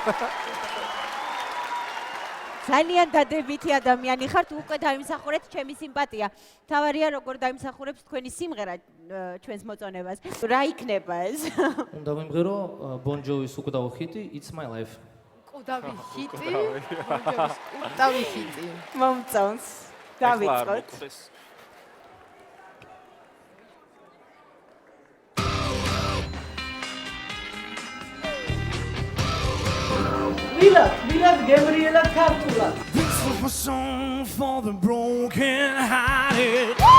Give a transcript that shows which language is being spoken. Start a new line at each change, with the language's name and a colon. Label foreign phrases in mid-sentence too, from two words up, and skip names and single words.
Georgian: ძალიან დადებითი ადამიანი ხართ, უკვე დაიმსახურეთ ჩემი სიმპათია. თავარია როგორ დაიმსახურებს თქვენი სიმღერა ჩვენს მოწონებას. რა იქნება ეს? უნდა ვიმღერო Bon Jovi-ის უკვდავი ჰიტი It's My Life. კვდავი ჰიტი? Bon Jovi-ისკვდავი ჰიტი. მომწონს. დავიწყოთ. Milad Gabriela Cartula.
English: This was a song for the broken-hearted.